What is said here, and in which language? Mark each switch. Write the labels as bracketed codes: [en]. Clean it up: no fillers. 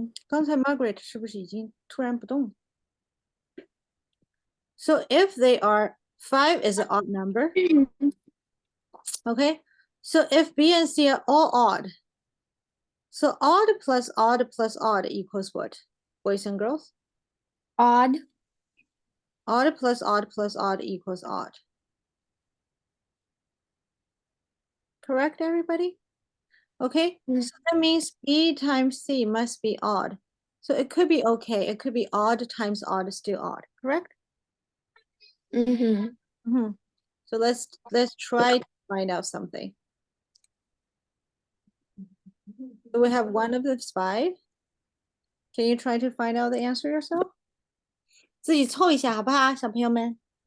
[zh] Margaret 是不是已经突然不动？ [en] So if they are 5 is an odd number. Okay. So if B and C are all odd. So odd plus odd plus odd equals what? Boys and girls? Odd. Odd plus odd plus odd equals odd. Correct, everybody? Okay. So that means B times C must be odd. So it could be okay. It could be odd times odd is still odd. Correct? So let's try to find out something. So we have one of those 5. Can you try to find out the answer yourself? [zh] 自己凑一下好不好，小朋友们？